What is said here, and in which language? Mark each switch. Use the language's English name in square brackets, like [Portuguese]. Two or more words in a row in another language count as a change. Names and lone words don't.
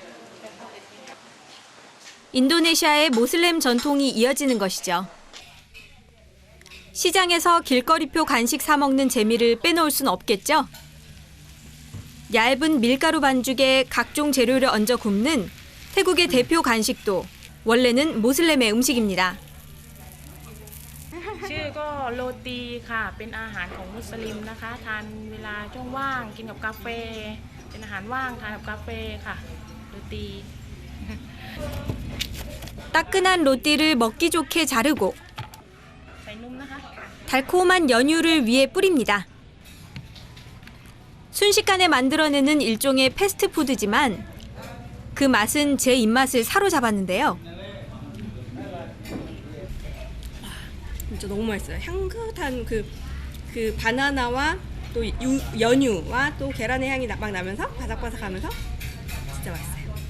[Korean] 인도네시아의 모슬렘 전통이 이어지는 것이죠. 시장에서 길거리표 간식 사 먹는 재미를 빼놓을 순 없겠죠. 얇은 밀가루 반죽에 각종 재료를 얹어 굽는 태국의 대표 간식도 원래는 모슬렘의 음식입니다. [Thai] ชื่อก็โรตีค่ะเป็นอาหารของมุสลิมนะคะทานเวลาช่วงว่างกินกับกาแฟเป็นอาหารว่างทานกับกาแฟค่ะโรตี [Korean] 따끈한 로띠를 먹기 좋게 자르고 [Thai] ใส่นุ่มนะคะ [Korean] 달콤한 연유를 위에 뿌립니다. 순식간에 만들어내는 일종의 패스트푸드지만 그 맛은 제 입맛을 사로잡았는데요. 진짜 너무 맛있어요. 향긋한 그 바나나와 또 연유와 또 계란의 향이 막 나면서 바삭바삭하면서 진짜 맛있어요.